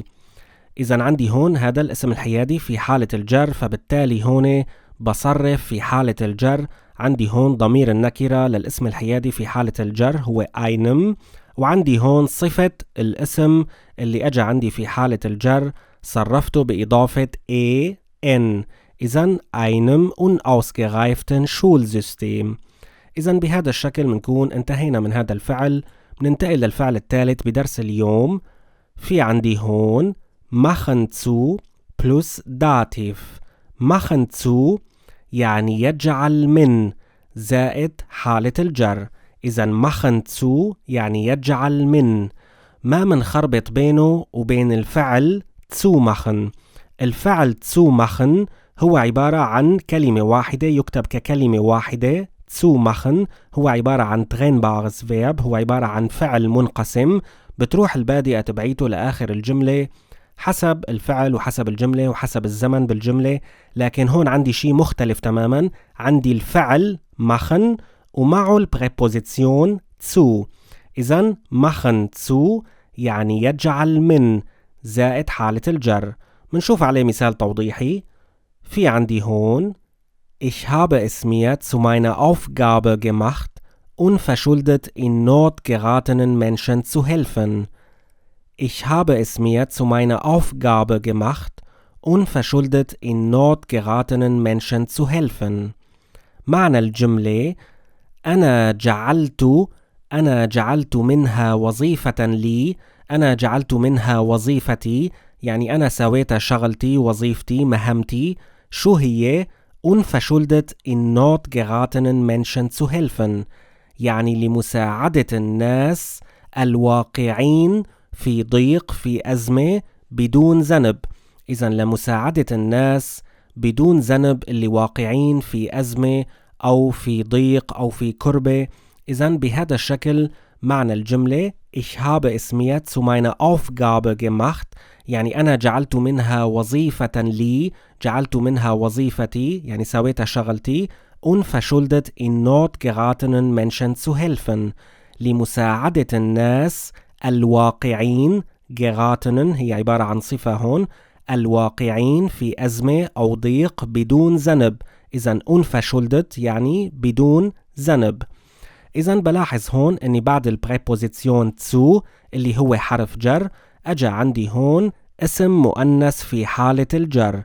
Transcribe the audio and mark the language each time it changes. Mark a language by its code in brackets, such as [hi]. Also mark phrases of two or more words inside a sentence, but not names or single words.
[ar] إذن عندي هون هذا الاسم الحيادي في حالة الجر، فبالتالي هون بصرف في حالة الجر. عندي هون ضمير النكرة للاسم الحيادي في حالة الجر هو einem، وعندي هون صفة الاسم اللي أجا عندي في حالة الجر صرفته بإضافة en. [de] إذن einem unausgereiften Schulsystem. [ar] إذن بهذا الشكل منكون انتهينا من هذا الفعل. بننتقل للفعل الثالث بدرس اليوم. في عندي هون [de] machen zu plus Dativ. machen zu [ar] يعني يجعل من زائد حالة الجر. إذن [de] machen zu [ar] يعني يجعل من. ما منخربط بينه وبين الفعل [de] zu machen. [ar] الفعل [de] zu machen [ar] هو عبارة عن كلمة واحدة، يكتب ككلمة واحدة. [de] zu machen [ar] هو عبارة عن [de] trennbares Verb، [ar] هو عبارة عن فعل منقسم. بتروح البادئة تبعيته لآخر الجملة حسب الفعل وحسب الجملة وحسب الزمن بالجملة. لكن هون عندي شيء مختلف تماما، عندي الفعل machen ومعه البريبوزيسيون zu. إذن [de] machen zu [ar] يعني يجعل من زائد حالة الجر. منشوف عليه مثال توضيحي. في عندي هون [de] Ich habe es mir zu meiner Aufgabe gemacht, unverschuldet in Not geratenen Menschen zu helfen. Ich habe es mir zu meiner Aufgabe gemacht, unverschuldet in Not geratenen Menschen zu helfen. [ar] معنى الجملة أنا جعلت منها وظيفة لي، أنا جعلت منها وظيفتي، يعني أنا سويت شغلتي وظيفتي مهمتي. شو هي؟ [de] unverschuldet in Not geratenen Menschen zu helfen، [ar] يعني لمساعدة الناس الواقعين في ضيق في أزمة بدون ذنب. إذن لمساعدة الناس بدون ذنب اللي واقعين في أزمة أو في ضيق أو في كربة. إذن بهذا الشكل معنى الجملة [de] Ich habe es mir zu meiner Aufgabe gemacht، [ar] يعني أنا جعلت منها وظيفة لي، جعلت منها وظيفتي يعني سويت شغلتي. [de] unverschuldet in Not geratenen Menschen zu helfen، [ar] لمساعدة الناس الواقعين. geratenen هي عبارة عن صفة هون، الواقعين في أزمة أو ضيق بدون ذنب. إذن unverschuldet يعني بدون ذنب. إذن بلاحظ هون أني بعد البريبوزيسيون zu اللي هو حرف جر أجا عندي هون اسم مؤنث في حالة الجر.